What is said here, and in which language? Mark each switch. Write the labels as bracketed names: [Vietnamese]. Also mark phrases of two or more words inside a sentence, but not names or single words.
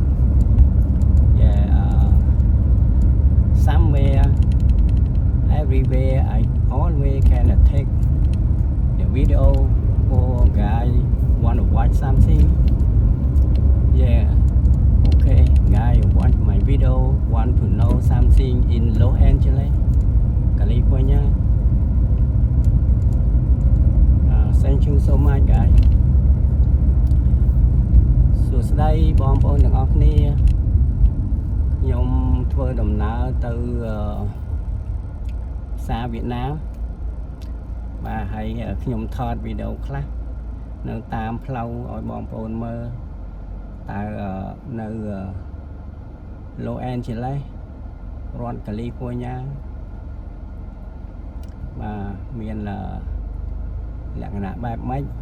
[English] Yeah, somewhere, everywhere, I always can take the video for guy want to watch something. Yeah, okay, guy watch my video, want to know something in Los Angeles, California. Thank you so much guys. [Khmer] សួស្តីបងប្អូនទាំងអស់គ្នាខ្ញុំធ្វើដំណើរទៅផ្សារវៀតណាមបាទហើយខ្ញុំថតវីដេអូខ្លះនៅតាមផ្លូវឲ្យបងប្អូនមើលតើនៅ Los Angeles រដ្ឋ California បាទមានលក្ខណៈបែបម៉េច